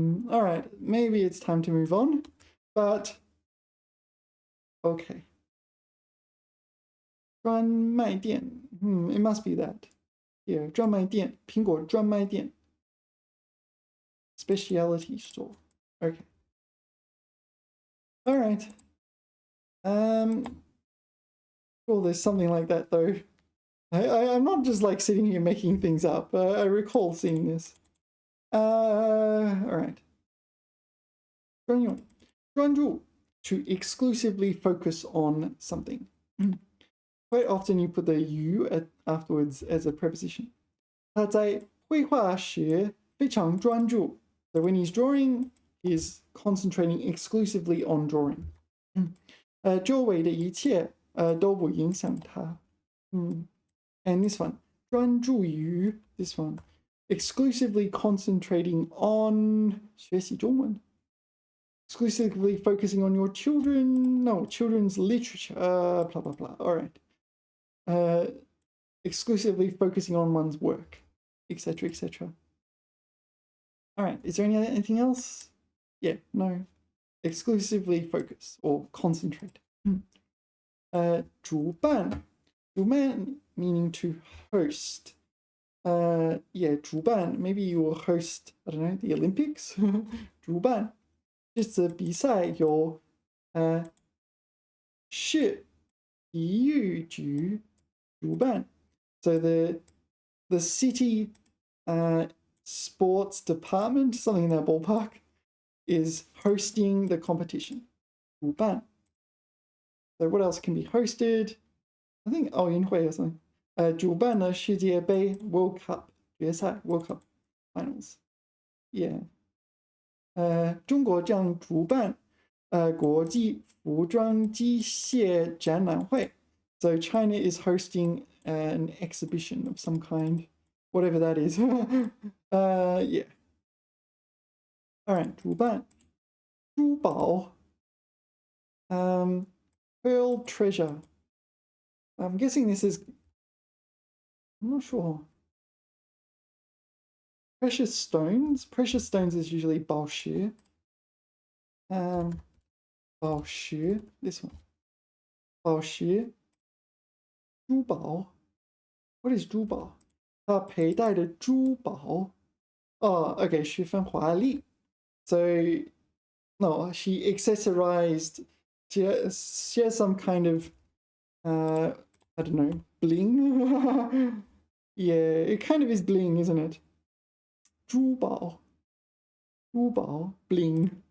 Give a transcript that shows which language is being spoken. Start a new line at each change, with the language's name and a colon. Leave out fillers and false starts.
English: All right, maybe it's time to move on, but okay. 专卖店.It must be that. Here, 专卖店, 苹果专卖店. Specialty store. Okay. All right. Well, there's something like that though. I'm not just like sitting here making things up. I recall seeing this. All right. 专用, 专注, to exclusively focus on something. Quite often you put the you afterwards as a preposition.
Chinese: 他在绘画时非常专注.
English: So when he's drawing, he's concentrating exclusively on drawing.
Chinese: 周围的一切都不影响他.
English: And this one, 专注于, this one, exclusively concentrating on
Chinese: 学习中文.
English: Exclusively focusing on your children, no, children's literature, blah, blah, blah. All right. Exclusively focusing on one's work, etc., etc. All right. Is there anything else? Yeah, no. Exclusively focus or concentrate. 主办 meaning to host. yeah, 主办, maybe you will host, I don't know, the Olympics.
Chinese: 主办这次比赛由市体育局主办.
English: So the city sports department, something in that ballpark, is hosting the competition.
Chinese: 主办.
English: So what else can be hosted? I think 奥运会 or something.
Chinese: 主办了世界杯
English: World Cup
Chinese: 决赛
English: World Cup finals. Yeah.
Chinese: 中国将主办国际服装机械展览会.
English: So China is hosting an exhibition of some kind, whatever that is. Yeah. All right, 主办珠宝 pearl treasure. I'm guessing this is, I'm not sure. Precious stones. Precious stones is usually 宝石. 宝石 this one. 宝石珠宝 What is 珠宝？
Chinese: 她佩戴的珠宝
English: Oh, okay,
Chinese: 十分华丽.
English: So, no, she accessorized. She has some kind of, I don't know, bling. Yeah, it kind of is bling, isn't it? 珠宝 bling.